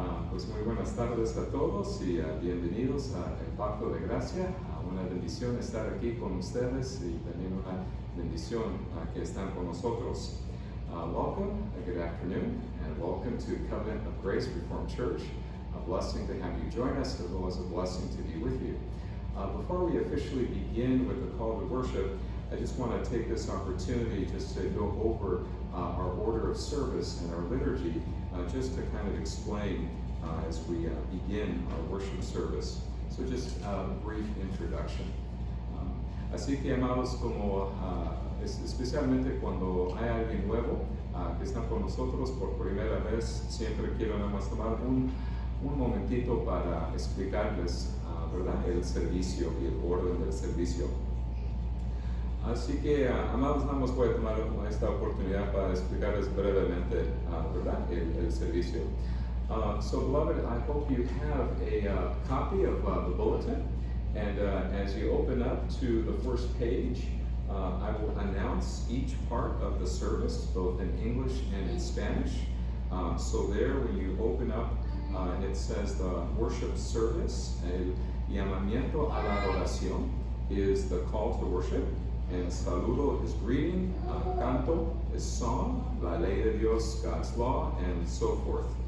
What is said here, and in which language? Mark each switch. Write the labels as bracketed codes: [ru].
[es] Pues muy buenas tardes a todos y bienvenidos a El Pacto de Gracia. Una bendición estar aquí con ustedes y también una bendición que están con nosotros. [en] Welcome, good afternoon, and welcome to Covenant of Grace Reformed Church. A blessing to have you join us, as well as a blessing to be with you. Before we officially begin with the call to worship, I just want to take this opportunity just to go over our order of service and our liturgy, just to kind of explain as we begin our worship service. So just a brief introduction. [es] Así que, amados, como especialmente cuando hay alguien nuevo que está con nosotros por primera vez, siempre quiero nada más tomar un momentito para explicarles ¿verdad? El servicio y el orden del servicio. Así que, amados, nada más voy a tomar esta oportunidad para explicarles brevemente ¿verdad? El servicio. [en] So, beloved, I hope you have a copy of the bulletin, and as you open up to the first page, I will announce each part of the service, both in English and in Spanish. So there, when you open up, it says the worship service, el llamamiento a la adoración is the call to worship, and saludo is greeting, canto is song, la ley de Dios, God's law, and so forth.